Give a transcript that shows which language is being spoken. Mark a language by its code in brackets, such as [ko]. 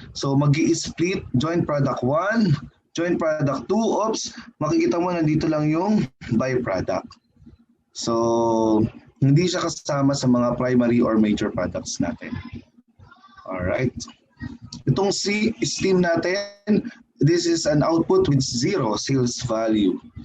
[tl] So, mag-i-split joint product 1, joint product 2. Oops, makikita mo nandito lang yung byproduct. So, hindi siya kasama sa mga primary or major products natin. [en] Alright. [tl] Itong steam natin, [en] this is an output with 0 sales value.